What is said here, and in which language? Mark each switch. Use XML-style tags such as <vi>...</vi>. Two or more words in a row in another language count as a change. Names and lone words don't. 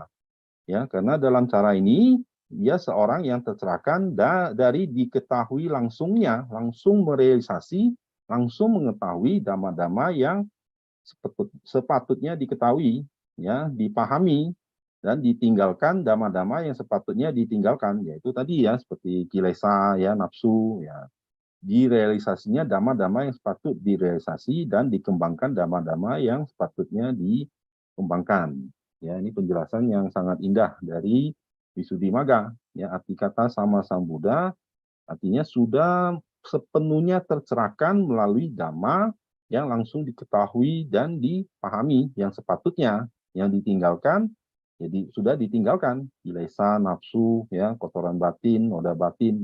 <id>Ya, karena dalam cara ini dia seorang yang tercerahkan dari diketahui langsungnya, langsung merealisasi, langsung mengetahui dhamma-dhamma yang sepatutnya diketahui, ya, dipahami dan ditinggalkan dhamma-dhamma yang sepatutnya ditinggalkan, yaitu tadi ya seperti kilesa, ya, nafsu, ya. Direalisasinya dhamma-dhamma yang sepatut direalisasi dan dikembangkan dhamma-dhamma yang sepatutnya dikembangkan. Ya, ini penjelasan yang sangat indah dari Wisuddhimagga. Ya, arti kata sama Sambuddha artinya sudah sepenuhnya tercerahkan melalui dhamma yang langsung diketahui dan dipahami yang sepatutnya, yang ditinggalkan jadi sudah ditinggalkan kilesa, nafsu, ya, kotoran batin, noda batin.</id>